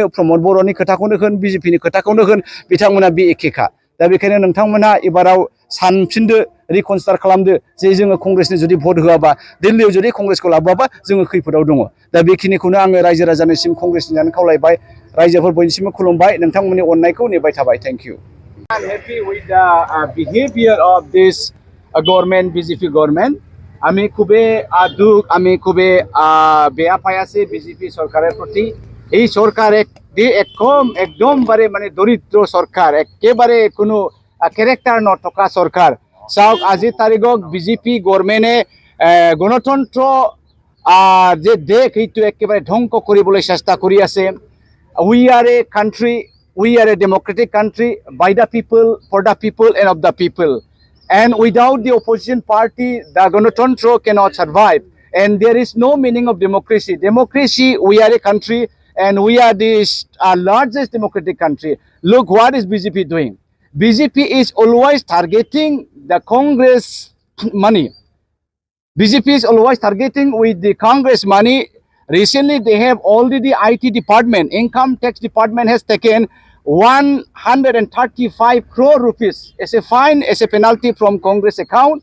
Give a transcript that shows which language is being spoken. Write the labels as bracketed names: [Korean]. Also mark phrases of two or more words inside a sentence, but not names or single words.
[Bodo] प्रमद बर'नि खोथाखौनो होन बिजेपिनि खोथाखौनो होन बिथांमोना बे एखेखा दा बेखायनो नोंथांमोना एबाराव सानफिनदो रिकनसिडार खालामदो जे जोङो कंग्रेसनो जुदि भट होआबा दिल्लीयाव जुदि कंग्रेसखौ लाबोआबा जोङो खैफोदाव दङ दा बेखिनिखौनो आङो रायजो राजानिसिम कंग्रेसनियानो खावलायबाय रायजोफोर बयनिसिमबो खुलुमबाय नोंथांमोननि अननायखौ नेबाय थाबाय [English] thank you I'm happy with the behavior of this government BJP government [Assamese] আমি খুবই দুঃখ আমি খুবই বেয়া পাই আছি বিজেপি সরকারের প্রতি এই সরকার একদমবারে মানে দরিদ্র সরকার একেবারে কোনো ক্যারেক্টার নথকা সরকার চাওক আজি তারিখত বিজেপি গভর্নমেন্টে গণতন্ত্র যে দেশ এইটো একেবারে ধ্বংস কৰিবলৈ চেষ্টা কৰি আছে [English] we are a country we are a democratic country by the people for the people and of the people and without the opposition party the ganatantra cannot survive and there is no meaning of democracy we are a country and we are the largest democratic country look what is bjp doing bjp is always targeting the congress money bjp is always targeting with the congress money recently they have already IT department income tax department has taken 135 crore rupees as a fine, as a penalty from Congress account.